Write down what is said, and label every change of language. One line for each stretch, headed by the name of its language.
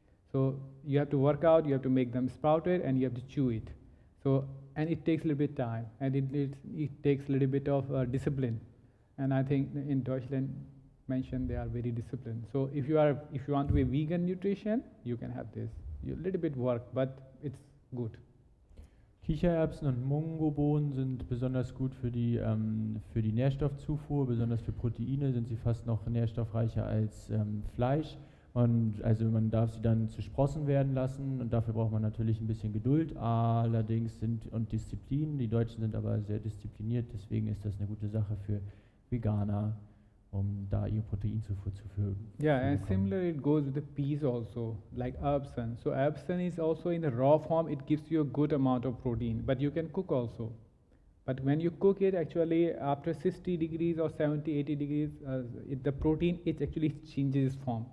English: So you have to work out, you have to make them sprouted and you have to chew it. So, and it takes a little bit time and it takes a little bit of discipline. And I think in Deutschland mentioned they are very disciplined. So if you want to be vegan nutrition, you can have this. A little bit work, but it's good.
German: Kichererbsen und Mungobohnen sind besonders gut für die Nährstoffzufuhr, besonders für Proteine sind sie fast noch nährstoffreicher als Fleisch. Und also man darf sie dann zu Sprossen werden lassen und dafür braucht man natürlich ein bisschen Geduld, allerdings und Disziplin. Die Deutschen sind aber sehr diszipliniert, deswegen ist das eine gute Sache für Veganer, um da ihre Proteinzufuhr zu führen.
English: Yeah, and similarly it goes with the peas also, like erbsen. So erbsen is also in the raw form, it gives you a good amount of protein, but you can cook also. But when you cook it, actually after 60 degrees or 70, 80 degrees, the protein, it actually changes its form.